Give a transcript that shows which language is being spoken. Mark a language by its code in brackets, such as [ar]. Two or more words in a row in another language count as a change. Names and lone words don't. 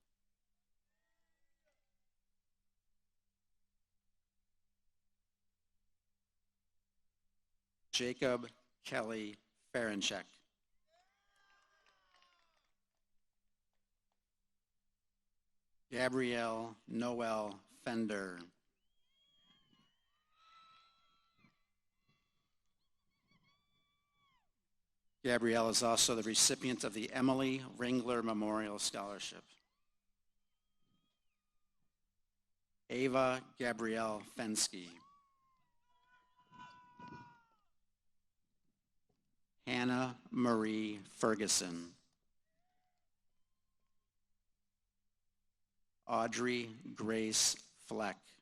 [en] Jacob Kelly Ferenchek. Gabrielle Noel Fender. Gabrielle is also the recipient of the Emily Ringler Memorial Scholarship. Ava Gabrielle Fensky. Hannah Marie Ferguson. Audrey Grace Fleck.